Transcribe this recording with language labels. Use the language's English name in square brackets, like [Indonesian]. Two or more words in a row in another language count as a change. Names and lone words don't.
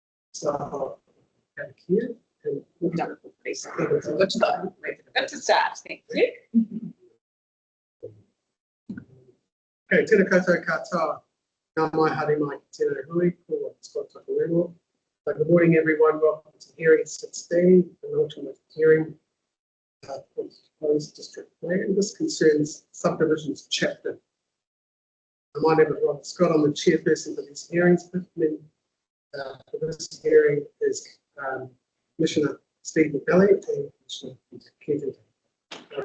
[English] So, here. And Wonderful, please. Good to go. Good to start. Thank you. [Māori] Okay, tēnā koutou katoa. Ngā mai haere mai ki tēnā hui, ko Scott Takalero. [English] Good morning, everyone. Welcome to hearing 16, an ultimate hearing for the proposed district plan. This concerns subdivisions chapter. My name is Robert Scott. I'm the chairperson for these hearings. With me for this hearing is Commissioner Steve McNally and Commissioner Peter Kevin.